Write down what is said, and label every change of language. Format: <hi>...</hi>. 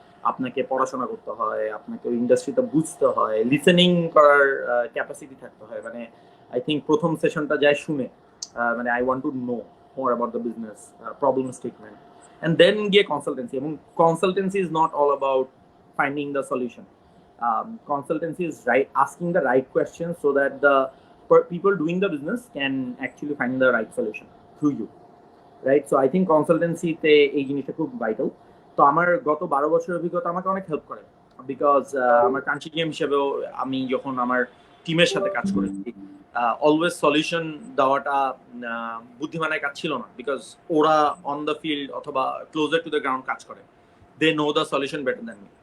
<bn>আপনাকে পড়াশোনা করতে হয়, আপনাকে ওই ইন্ডাস্ট্রিটা বুঝতে হয়, লিসেনিং করার ক্যাপাসিটি থাকতে হয়।</bn> <en>মানে I think</en> <bn>প্রথম সেশনটা যায় শুনে,</bn> <en>মানে I want to know more about the business, problem statement, and then গিয়ে consultancy. এবং consultancy is not all about finding the solution. Consultancy is asking the right questions so that the people doing the business can actually find the right solution through you, right? So I think</en> <bn>consultancy তে এই জিনিসটা খুব vital. তো আমার গত 12 বছরের অভিজ্ঞতা আমাকে অনেক হেল্প করে, বিকজ আমার কান্ট্রি গেম হিসেবেও আমি যখন আমার টিমের সাথে কাজ করেছি, অলওয়েজ সলিউশন দেওয়াটা বুদ্ধিমানের কাজ ছিল না, বিকজ ওরা অন দ্য ফিল্ড অথবা</bn> <en>closer to the ground</en> <bn>কাজ করে,</bn> <en>They know the solution better than me.</en>